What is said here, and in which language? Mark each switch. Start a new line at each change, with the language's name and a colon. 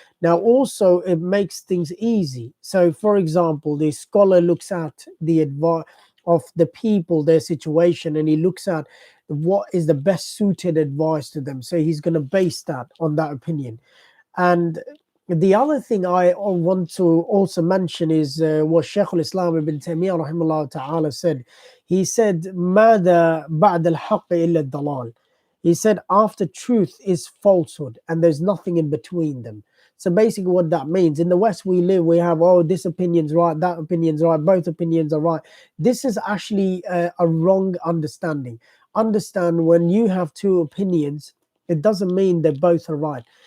English: Now, also, it makes things easy. So, for example, the scholar looks at the advice of the people, their situation, and he looks at what is the best suited advice to them. So he's going to base that on that opinion. And the other thing I want to also mention is what Shaykh al-Islam ibn Taymiyyah rahimahullah ta'ala said. He said,
Arabic: ماذا بعد الحق إلا الضلال.
English: He said, after truth is falsehood, and there's nothing in between them. So basically what that means, in the West we live, we have, this opinion's right, that opinion's right, both opinions are right. This is actually a wrong understanding. Understand, when you have two opinions, it doesn't mean they both are right.